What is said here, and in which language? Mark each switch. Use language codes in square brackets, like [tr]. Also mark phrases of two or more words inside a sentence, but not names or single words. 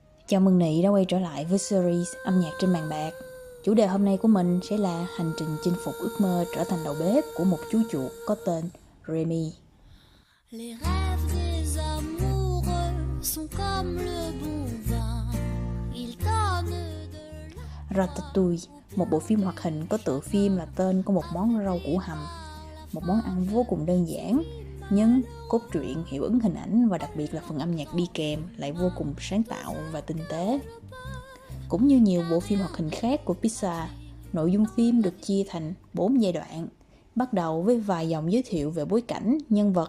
[vi] Chào mừng Nị đã quay trở lại với series âm nhạc trên màn bạc. Chủ đề hôm nay của mình sẽ là hành trình chinh phục ước mơ trở thành đầu bếp của một chú chuột có tên Remy. [fr] Les rêves des amoureux sont comme le bon vin, ils donnent de la... [vi] Ratatouille, một bộ phim hoạt hình có tựa phim là tên của một món rau củ hầm. Một món ăn vô cùng đơn giản, nhưng cốt truyện, hiệu ứng hình ảnh và đặc biệt là phần âm nhạc đi kèm lại vô cùng sáng tạo và tinh tế. Cũng như nhiều bộ phim hoạt hình khác của Pixar, nội dung phim được chia thành 4 giai đoạn, bắt đầu với vài dòng giới thiệu về bối cảnh, nhân vật.